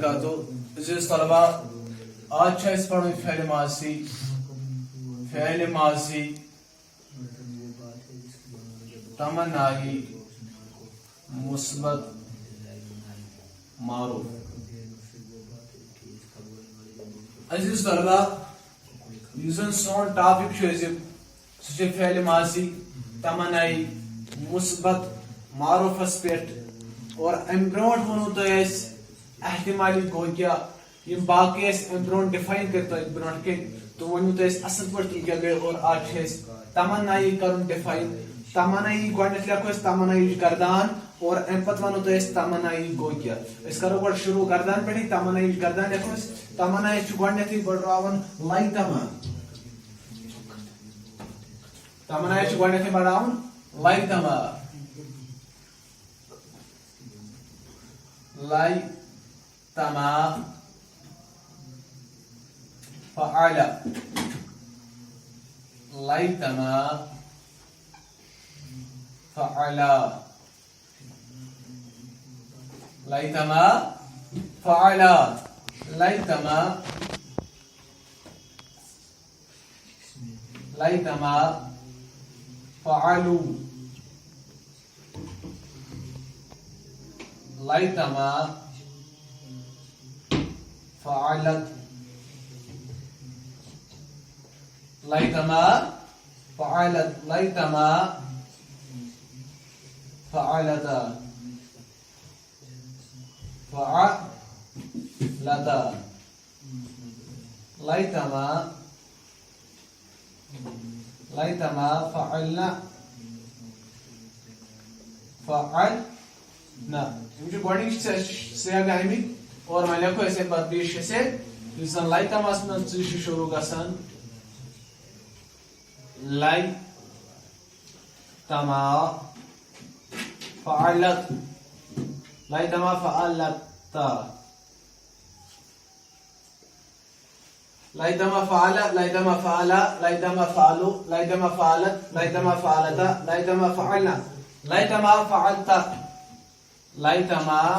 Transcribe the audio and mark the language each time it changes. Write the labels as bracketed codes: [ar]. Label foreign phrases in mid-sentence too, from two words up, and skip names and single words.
[ks] عزیز طلبہ آج پڑھن فعل ماضی تمنائی مثبت معروف. عزیز طلبہ سون ٹاپک سہ فعل ماضی تمنائی مثبت معروفس پہ اور ام برو ونو تہ احتمالی گو کیا باقی ام برو ڈیفائن کر برو کن تو ونو تہ اصل پہ کیا گئی اور آج تمنائی کرن ڈیفائن. تمنائی گۄڈنیتھ لکھو تمنائی گردان اور ام پتہ ونو تہ تمنائی گو کیا. کرو گۄڈ شروع گردان پہ تمنائی گردان لکھو تمنائی گۄڈنیتھے بڑھراون [ar] لائی تما. [ks] تمنائی گۄڈنیتھے بڑھراون [ar] لائی تما لائی تما فعل لائی تما فعل لائی تما فعل لائی تما لائی تما فعلوا لائی تما فعلت لائی تما فعلت لائی تما فعلتا فعلتا لائی تما لائی تما فعلنا فعلنا. [ks] گۄڈنِچ سیاق آمٕتۍ اور وۄنۍ لیکھو أسۍ پتہٕ بیٚیہِ شےٚ سیگ یُس زن لائی تماہس منٛز ژٕ چھُ شروع گژھان [ar] لائی تما فعلت لائی تما فعلتا لائی تما فعل لائی تما فعل لائی تما فعلوا لائی تما فعلت لائی تما فعلتا لائی تما فعلنا لائی تما فعلتا لائی تما